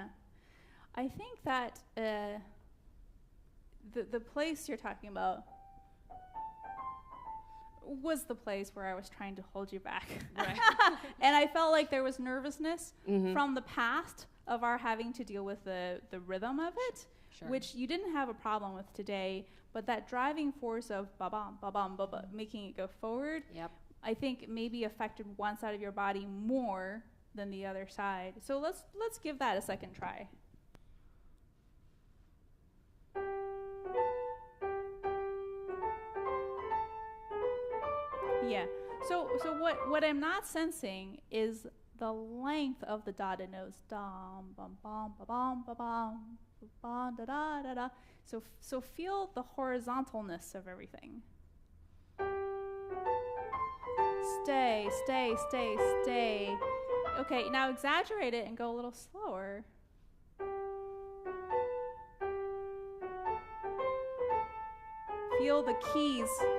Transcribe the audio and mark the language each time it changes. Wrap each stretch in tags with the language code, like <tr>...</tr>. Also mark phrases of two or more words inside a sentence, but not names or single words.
<en>I think that the place you're talking about was the place where I was trying to hold you back. Right. And I felt like there was nervousness from the past of our having to deal with the rhythm of it, Sure. which you didn't have a problem with today, but that driving force of ba-bam, ba-bam, ba-bam, making it go forward, Yep. I think maybe affected one side of your body more than the other side. So let's give that a second try. Yeah. So what I'm not sensing is the length of the dotted notes. Dum bum bum ba bum ba bum ba da da da da. So feel the horizontalness of everything. Stay. Okay, now exaggerate it and go a little slower. Feel the keys.</en>